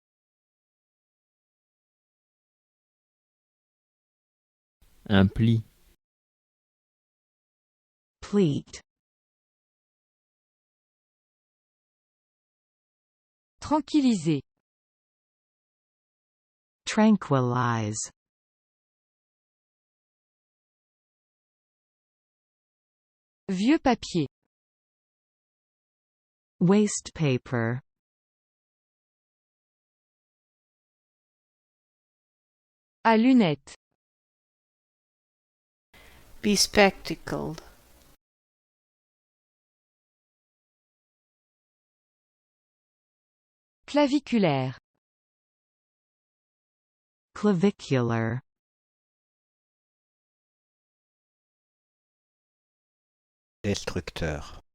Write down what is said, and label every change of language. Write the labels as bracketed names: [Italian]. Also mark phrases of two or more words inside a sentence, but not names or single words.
[French] Un pli. [English] Pleat. [French] Tranquilliser. [English] Tranquilize. [French] Vieux papier. [English] Waste paper. [French] À lunettes. [English] Bespectacled. [French] Claviculaire. [English] Clavicular. [French] Destructeur.